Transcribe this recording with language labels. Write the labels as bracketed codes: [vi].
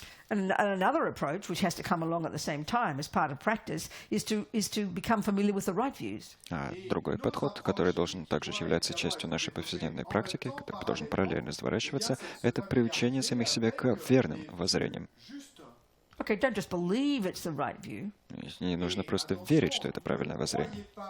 [en] And another approach, which has to come along at the same time as part of practice, is to become familiar with the right views. [ru] А другой подход, который должен также являться частью нашей повседневной практики, который должен параллельно разворачиваться, это приучение самих себя к верным воззрениям. [en] Okay, don't just believe it's the right view. [ru] Не нужно просто верить, что это правильное воззрение.